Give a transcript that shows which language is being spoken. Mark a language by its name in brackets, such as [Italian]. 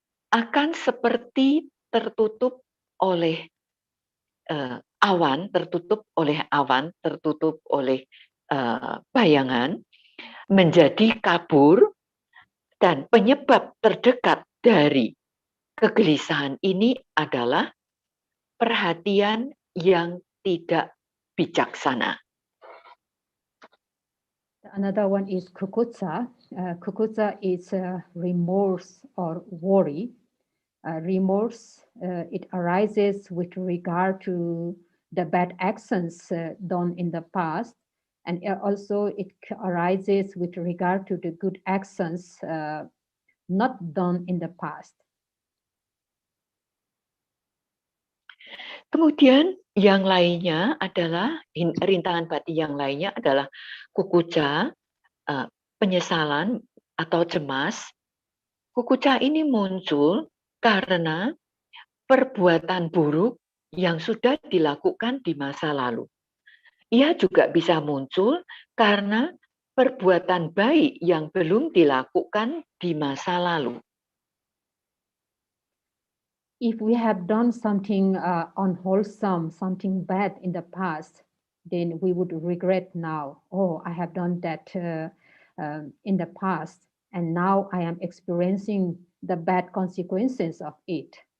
[Indonesian] Akan seperti tertutup oleh awan, tertutup oleh bayangan, menjadi kabur, dan penyebab terdekat dari kegelisahan ini adalah perhatian yang tidak bijaksana. [English] Another one is kukutsa. Kukutsa is remorse or worry. Remorse, it arises with regard to the bad actions done in the past, and also it arises with regard to the good actions not done in the past. [Indonesian] Kemudian yang lainnya adalah, rintangan batin yang lainnya adalah kukuca, penyesalan atau cemas. Kukuca ini muncul karena perbuatan buruk yang sudah dilakukan di masa lalu. Ia juga bisa muncul karena perbuatan baik yang belum dilakukan di masa lalu. [English] If we have done something unwholesome, something bad in the past, then we would regret now. Oh, I have done that in the past, and now I am experiencing the bad consequences of it.